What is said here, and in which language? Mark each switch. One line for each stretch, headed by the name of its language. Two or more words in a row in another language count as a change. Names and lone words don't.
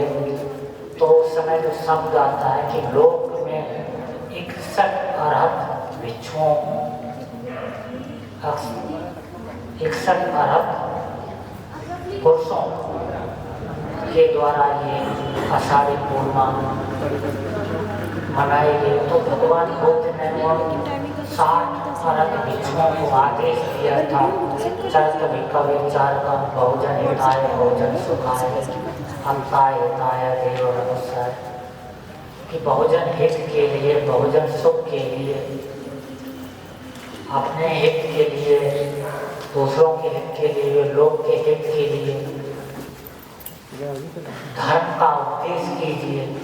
Hindi: तो उस समय जो शब्द आता है कि लोक में 61 अरहत भिक्षुओं, 61 अरहत पुरुषों के द्वारा ये आषाढ़ी पूर्णिमा मनाई गई। तो भगवान बुद्ध ने उन 60 अरहत भिक्षुओं को आदेश दिया था,
Pali: चरित भिक्खवे चारकम बहुजन हिताय बहुजन सुखाय अंताय हिताय देव अनुसाय,
Hindi: कि बहुजन हित के लिए, बहुजन सुख के लिए, अपने हित के लिए, दूसरों के हित के लिए, लोक के हित के लिए धर्म का उपदेश कीजिए।